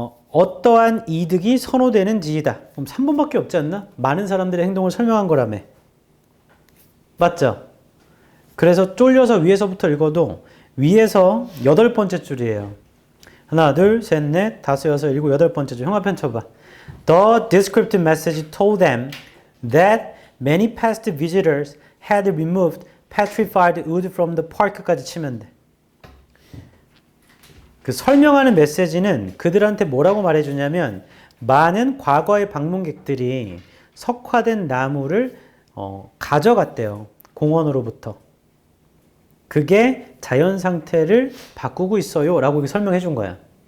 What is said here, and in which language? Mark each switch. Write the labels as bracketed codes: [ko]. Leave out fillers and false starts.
[ko] 어떠한 이득이 선호되는지이다. 그럼 3번밖에 없지 않나? 많은 사람들의 행동을 설명한 거라며. 맞죠? 그래서 쫄려서 위에서부터 읽어도 위에서 8번째 줄이에요. 하나, 둘, 셋, 넷, 다섯, 여섯, 일곱, 8번째 줄. 형광펜 쳐봐. [en] The descriptive message told them that many past visitors had removed petrified wood from the park까지 [ko] 치면 돼. 그 설명하는 메시지는 그들한테 뭐라고 말해주냐면 많은 과거의 방문객들이 석화된 나무를 가져갔대요. 공원으로부터. 그게 자연 상태를 바꾸고 있어요 라고 설명해 준 거야.